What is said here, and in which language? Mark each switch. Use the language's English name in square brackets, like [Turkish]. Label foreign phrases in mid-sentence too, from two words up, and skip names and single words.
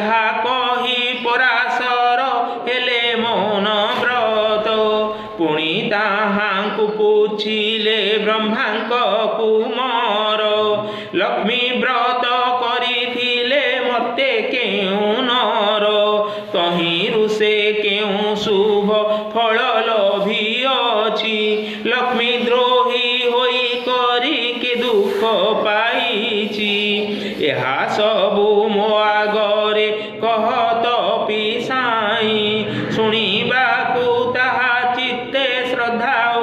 [Odia] କହି ପରାଶର ହେଲେ ମୌନ ବ୍ରତ ପୁଣି ତାହାଙ୍କୁ ପୂଛିଲେ ବ୍ରହ୍ମାଙ୍କ କୁମାର ଲକ୍ଷ୍ମୀ ବ୍ରତ କରିଥିଲେ ମର୍ତ୍ତେ କେଉ ନର ତହିଁରୁ ସେ କେଉ ଶୁଭ ଫଳ ଲଭିଅଛି ଲକ୍ଷ୍ମୀ ଦ୍ରୋହୀ ହୋଇ କରି କେ ଦୁଖ ପାଇଛି ଏହା ସବୁ ମୋ ଆଗରେ କହତ ପିସାଇ ଶୁଣିବାକୁ ତାହା ଚିତ୍ତେ ଶ୍ରଦ୍ଧା